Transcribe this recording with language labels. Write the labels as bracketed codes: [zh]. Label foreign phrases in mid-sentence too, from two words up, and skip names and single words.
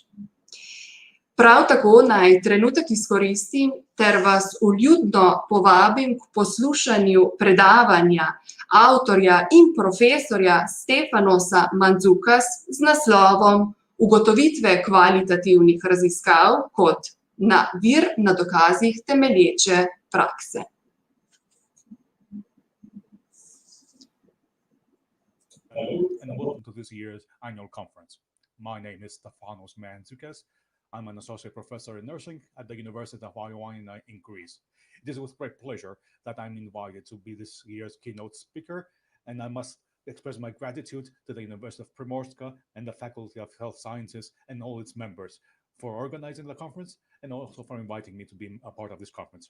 [sl] Prav tako naj trenutek izkoristim ter vas vljudno povabim k poslušanju predavanja avtorja in profesorja Stefanosa Mandzukas z naslovom Ugotovitve kvalitativnih raziskav kot vir na dokazih temelječe prakse. [en] Hello and welcome to this year's annual conference. My name is Stefanos Mandzukas. I'm an associate professor in nursing at the University of Ioannina in Greece. It is with great pleasure that I'm invited to be this year's keynote speaker, and I must express my gratitude to the University of Primorska and the Faculty of Health Sciences and all its members for organizing the conference and also for inviting me to be a part of this conference.